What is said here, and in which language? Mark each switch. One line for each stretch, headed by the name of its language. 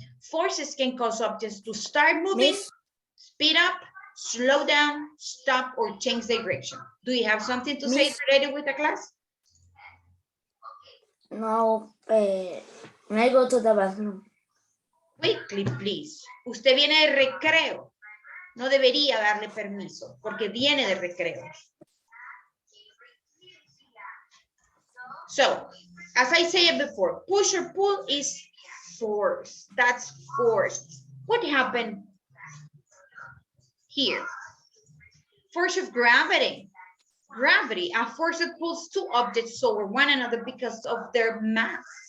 English: Forces can cause objects to start moving, Miss? speed up, slow down, stop, or change direction. Do you have something to say related with the class? No, when I go to the bathroom. Quickly, please.
Spanish: Usted viene de recreo. No debería darle permiso, porque viene de recreo.
English: So, as I said before, push or pull is force. That's force. What happened here? Force of gravity. Gravity, a force that pulls two objects over one another because of their mass.